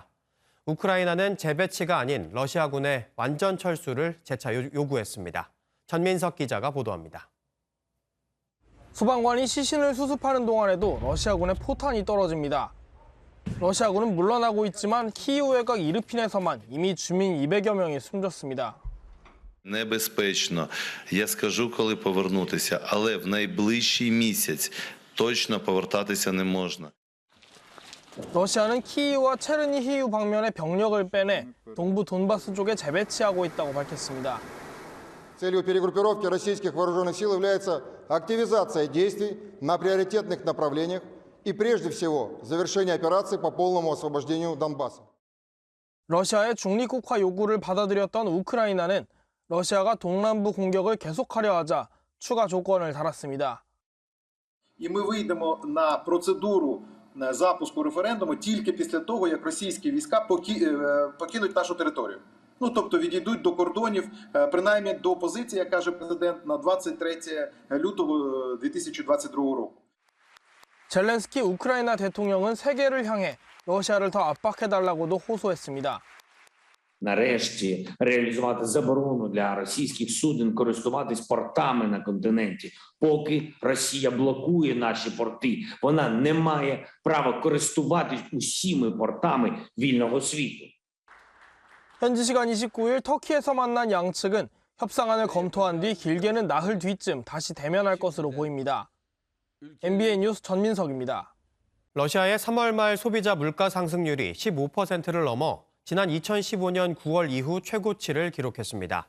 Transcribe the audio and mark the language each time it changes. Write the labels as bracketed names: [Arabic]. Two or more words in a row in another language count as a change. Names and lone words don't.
[Korean] 우크라이나는 재배치가 아닌 러시아군의 완전 철수를 재차 요구했습니다. 전민석 기자가 보도합니다. 소방관이 시신을 수습하는 동안에도 러시아군의 포탄이 떨어집니다. 러시아군은 물러나고 있지만 키이우 외곽 이르핀에서만 이미 주민 200여 명이 숨졌습니다. [Ukrainian] Небезпечно. Я скажу, коли повернутися, але в найближчий місяць точно повертатися не можна. [Korean] 러시아는 키이우와 체르니히우 방면에 병력을 빼내 동부 돈바스 쪽에 재배치하고 있다고 밝혔습니다. [Russian] Целью перегруппировки российских вооруженных сил является активизация действий на приоритетных направлениях и прежде всего завершение операции по полному освобождению Донбасса. [Korean] 러시아의 중립국화 요구를 받아들였던 우크라이나는 러시아가 동남부 공격을 계속하려 하자 추가 조건을 달았습니다. [Ukrainian] І ми вийдемо на процедуру запуску референдуму тільки після того, як російські війська покинуть нашу територію. Ну, тобто відійдуть до кордонів, принаймні до позиції, як каже президент, на 23 лютого 2022 року. [Korean] 젤렌스키 우크라이나 대통령은 세계를 향해 러시아를 더 압박해달라고도 호소했습니다. [Ukrainian] Нарешті реалізувати заборону для російських суден користуватись портами на континенті. Поки Росія блокує наші порти, вона не має права користуватись усіми портами вільного світу. [Korean] 현지 시간 29일 터키에서 만난 양측은 협상안을 검토한 뒤 길게는 나흘 뒤쯤 다시 대면할 것으로 보입니다. MBN 뉴스 전민석입니다. 러시아의 3월 말 소비자 물가 상승률이 15%를 넘어 지난 2015년 9월 이후 최고치를 기록했습니다.